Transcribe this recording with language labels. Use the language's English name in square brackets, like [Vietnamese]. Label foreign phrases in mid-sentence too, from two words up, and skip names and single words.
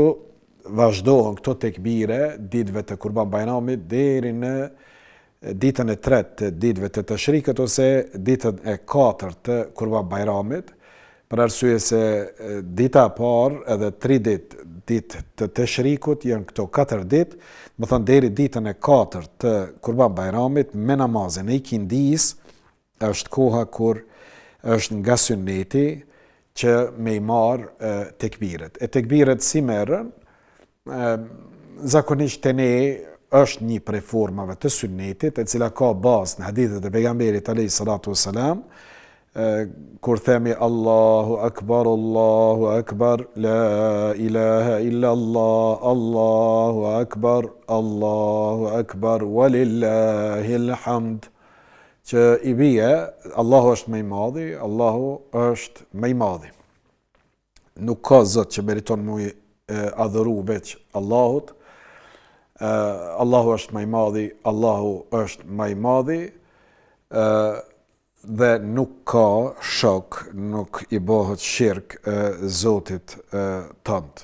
[Albanian] vazhdohen këto tekbire ditëve të Kurban Bayramit deri në ditën e tretë të ditëve të Tashrikut ose ditën e katërt të Kurban Bayramit, për arsye se dita e parë edhe 3 ditë të Tashrikut janë këto 4 ditë, më thënë deri ditën e katërt të Kurban Bayramit me namazin e ikindis është koha kur është nga sunneti që me i marë tekbiret. E tekbiret si merren, zakonisht të ne është një prej formave të sunnetit, e cila ka bazë në hadithet e pejgamberit [Arabic] عليه الصلاة والسلام, [Albanian] kur themi [Arabic] الله أكبر، لا إله إلا الله، الله أكبر، ولله الحمد, [Albanian] që i bie, Allahu është më i madhi, Allahu është më i madhi. Nuk ka zot që meriton mu adhuru veç Allahut, Allahu është më i madhi, Allahu është më i madhi, dhe nuk ka shok, nuk i bëhet shirk Zotit tënd.